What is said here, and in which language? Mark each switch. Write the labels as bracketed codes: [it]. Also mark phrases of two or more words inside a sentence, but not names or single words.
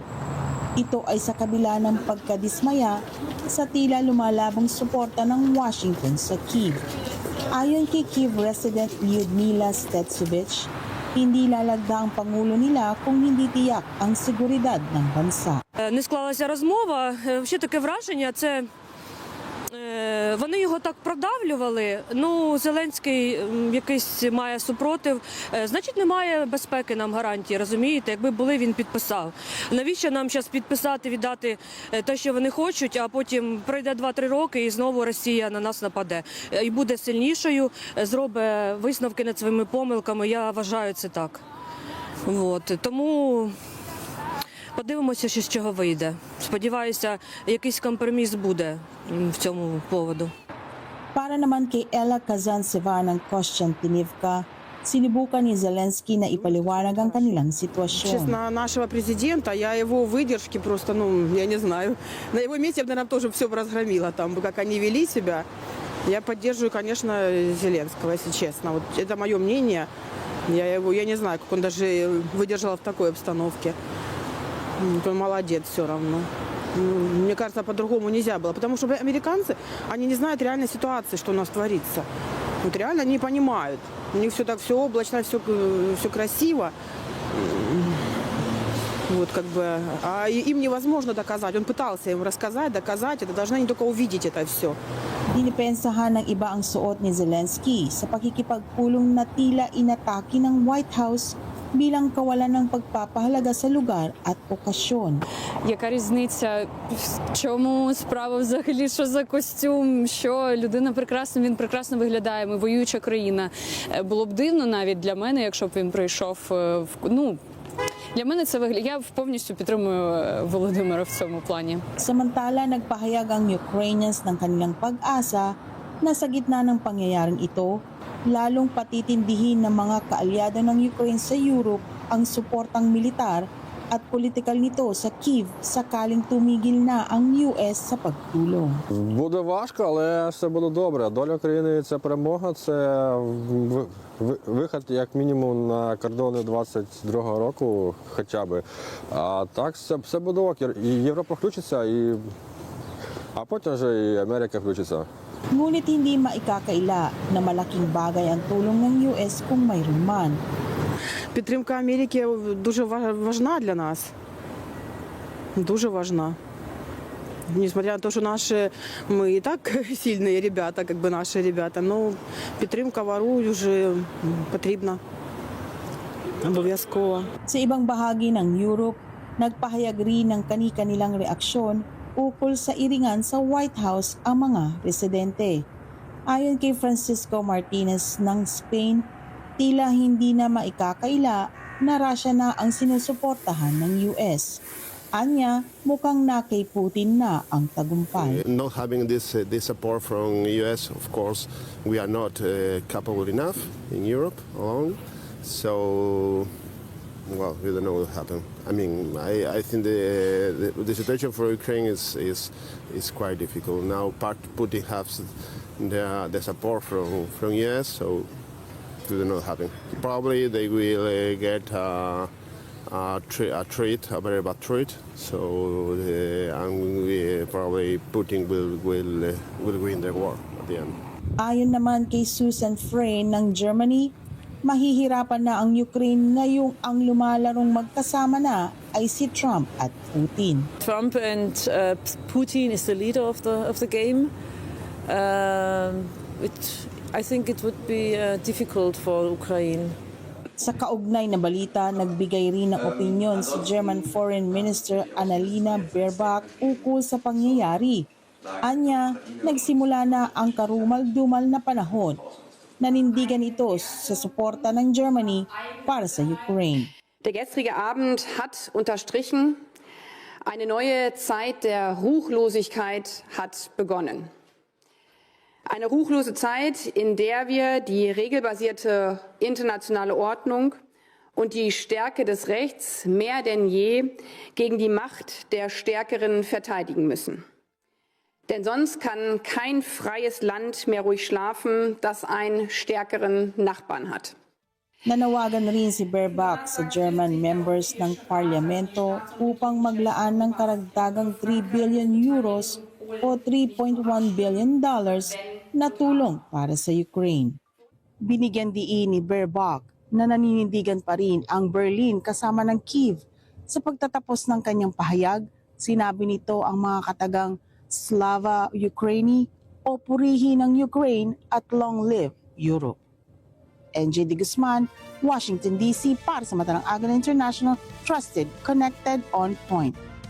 [tl] Ito ay sa kabila ng pagkadismaya sa tila lumalabong suporta ng Washington sa Kyiv. Ayon kay [en] Kyiv resident [tl] Lyudmila Stetsovich, hindi lalagda ang Pangulo nila kung hindi tiyak ang seguridad ng bansa. [uk] Не склалася розмова. Ще таке враження, це вони його так продавлювали. Ну, Зеленський якийсь має супротив. Значить, немає безпеки нам гарантії, розумієте? Якби були, він підписав. Навіщо нам зараз підписати, віддати те, що вони хочуть, а потім пройде 2-3 роки і знову Росія на нас нападе. І буде сильнішою, зробить висновки над своїми помилками. Я вважаю це так. От. Тому подивимося, що з чого вийде. Сподіваюся, якийсь компроміс буде в цьому поводу. [tl] Para naman kay Ella Kazantseva ng Kostiantynivka, sinubukan ni Zelensky на ипаливанag ang kanilang ситуацию. [ru] Честно, нашего президента, я его выдержки просто, я не знаю. На его месте я бы, наверное, тоже все бы разгромила, там, как они вели себя. Я поддерживаю, конечно, Зеленского, если честно. Вот это мое мнение. Я не знаю, как он даже выдержал в такой обстановке. Он молодец все равно. Мне кажется, по-другому нельзя было. Потому что американцы, они не знают реальной ситуации, что у нас творится. Вот реально они не понимают. У них все так, все облачно, все красиво. Вот как бы, а им невозможно доказать. Он пытался им рассказать, доказать. Это должны они только увидеть это все. [tl] Dinipensahan ng iba ang suot ni Zelensky sa pakikipagpulong na tila inatake ng White House bilang kawalan ng pagpapahalaga sa lugar at okasyon. [uk] Яка різниця, в чому справа взагалі, що за костюм, що людина прекрасна, він прекрасно виглядає, ми воююча країна. Було б дивно навіть для мене, якщо б він прийшов, для мене це виглядає, я повністю підтримую Володимира в цьому плані. [tl] Samantala, nagpahayag ang Ukrainians ng kanilang pag-asa na sa gitna ng pangyayaring ito, lalong patitindihin ng mga kaalyado ng Ukraine sa Europe ang suportang militar at politikal nito sa Kyiv sakaling tumigil na ang US sa pagtulong. [uk] Буде важко, але все буде добре. Доля країни – це перемога, це вихід як мінімум на кордони 22-го року хоча б. А так все буде ок. І Європа включиться, а потім вже і Америка включиться. [tl] Ngunit hindi maikakaila na malaking bagay ang tulong ng US kung mayroon man. [uk] Підтримка Америки дуже важна для нас. Дуже важна. [ru] Несмотря на то, что мы и так сильные ребята, как бы наши ребята, но [uk] підтримка вору вже потрібна. Обов'язково. [tl] Sa ibang bahagi ng Europe, nagpahayag rin ng kani-kanilang reaksyon ukol sa iringan sa White House ang mga residente. Ayon kay Francisco Martinez ng Spain, tila hindi na maikakaila na Russia na ang sinusuportahan ng US. Anya, mukhang na kay Putin na ang tagumpay. [en] Not having this support from US, of course, we are not capable enough in Europe alone. So, well, we don't know what happened. I mean, I think the situation for Ukraine is quite difficult now. Putin has the support from US, so we don't know what happened. Probably they will get a very bad treat. So, and probably Putin will win the war at the end. [tl] Ayon naman kay Susan Frey ng Germany, mahihirapan na ang Ukraine ngayong ang lumalarong magkasama na ay si Trump at Putin. [en] Trump and Putin is the leader of the game. I think it would be difficult for Ukraine. [tl] Sa kaugnay na balita, nagbigay rin ng opinyon si [en] German Foreign Minister [tl] Annalena Baerbock ukol sa pangyayari. Anya, nagsimula na ang karumal-dumal na panahon. Nanindigan ito sa suporta ng Germany para sa Ukraine. [de] Der gestrige Abend hat unterstrichen, eine neue Zeit der Ruchlosigkeit hat begonnen. Eine ruchlose Zeit, in der wir die regelbasierte internationale Ordnung und die Stärke des Rechts mehr denn je gegen die Macht der Stärkeren verteidigen müssen. Denn sonst kann kein freies Land mehr ruhig schlafen, das einen stärkeren Nachbarn hat. [tl] Nanawagan rin si Baerbock sa [en] German members [tl] ng parlamento upang maglaan ng karagdagang 3 [en] billion euros [tl] o $3.1 billion na tulong para sa Ukraine. Binigyan diin ni Baerbock na naninindigan pa rin ang Berlin kasama ng Kyiv. Sa pagtatapos ng kanyang pahayag, sinabi nito ang mga katagang [uk] Слава Україні [tl] o purihin ng Ukraine at [en] long live Europe. [tl] NJ De Guzman, Washington DC para sa Matalang Aga International, [en] trusted, connected, on point.